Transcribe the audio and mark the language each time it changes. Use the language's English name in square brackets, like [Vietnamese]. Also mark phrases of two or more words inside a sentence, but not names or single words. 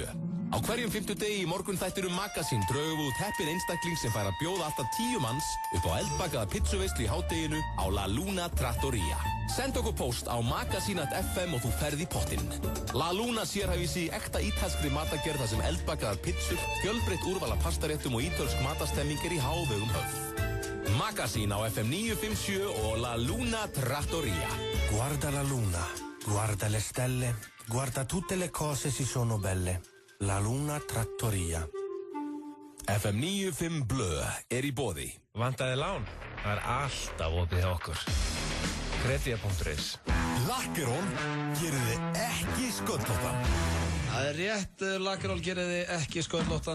[Icelandic] Á hverjum 50 degi í morgun þættir Magasín drögum út heppin einstakling sem fær að bjóða alltaf 10 manns upp á eldbakaða pizzuveislu í hádeginu á La Luna Trattoria. Send okkur post á magasín.fm og þú ferð í pottinn. La Luna sérhæfir sig í ekta ítalskri matagerð þar sem eldbakaðar pizzur, fjölbreytt úrvala pastaréttum og ítölsk matastemming er í hávegum höfð. Magasín á FM 957 og La Luna Trattoria. [Italian] Guarda la luna, guarda le stelle, guarda tutte le cose si sono belle. [Icelandic] La Luna Trattoria. FM 95 Blö er í boði. Vantaði lán? Það er alltaf opið hjá okkur. Kredía.is. Lakkerón gerir þið ekki sköllóttan. Það er rétt, Lakkerón gerir þið ekki sköllóttan.